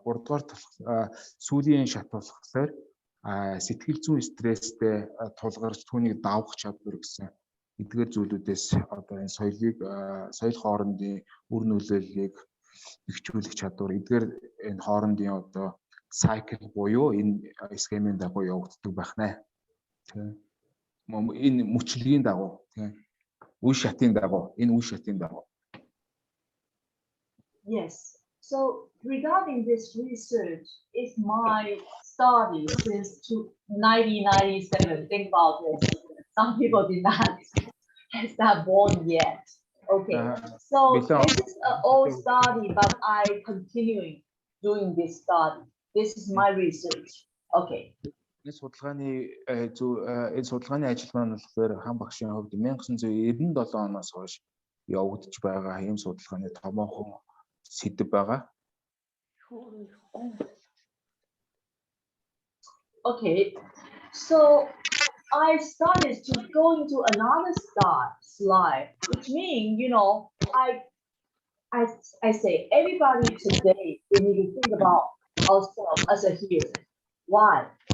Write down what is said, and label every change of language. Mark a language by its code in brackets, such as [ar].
[mn] Гуравдугаар сүүлийн шат болохоор сэтгэл зүйн стресстэй тулгарч түүнийг давах чадвар гэсэн эдгээр зүйлүүдээс одоо энэ соёл хоорондын үр нөлөөллийг бэхжүүлэх чадвар эдгээр энэ хоорондын одоо cycle буюу энэ схемийн дагуу явагддаг байх нэ. Тийм. Энэ мөчлөгийн дагуу, тийм. Үе шатын дагуу, энэ үе шатын дагуу. [en] Yes. So regarding this research, it's my study since 1997. Think about this. Some people did not start born yet. Okay, so this is an old study, but I continuing doing this study. This is my research. Okay. [mn] Энэ судалгааны ажил маань болохоор хан багшийн хувьд 1997 оноос хойш явагдаж байгаа ийм судалгааны томоохон сэдэв байгаа. [en] Okay, so I started to go into another slide, which means, I say everybody today, we need to think about ourselves as a hero. Why?